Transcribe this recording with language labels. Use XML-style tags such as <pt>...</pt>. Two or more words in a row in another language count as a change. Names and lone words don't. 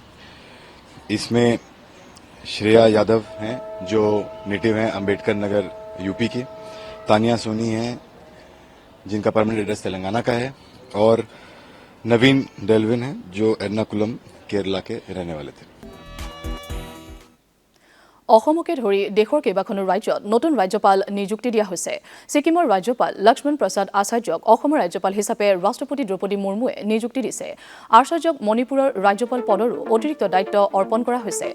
<hi>इसमें श्रेया यादव हैं जो नेटिव हैं अंबेडकर नगर यूपी के, तानिया सोनी हैं जिनका</hi> <en>permanent address</en> <hi>तेलंगाना का है और नवीन डेलविन हैं जो एर्नाकुलम केरला के रहने वाले थे।</hi> <as>অসমকে ধৰি দেশৰ কেইবাখনো ৰাজ্যত নতুন ৰাজ্যপাল নিযুক্তি দিয়া হৈছে। ছিকিমৰ ৰাজ্যপাল লক্ষ্মণ প্ৰসাদ আচাৰ্যক অসমৰ ৰাজ্যপাল হিচাপে ৰাষ্ট্ৰপতি দ্ৰৌপদী মুৰ্মুৱে নিযুক্তি দিছে। আচাৰ্যক মণিপুৰৰ ৰাজ্যপাল পদৰো অতিৰিক্ত দায়িত্ব অৰ্পণ কৰা হৈছে।</as>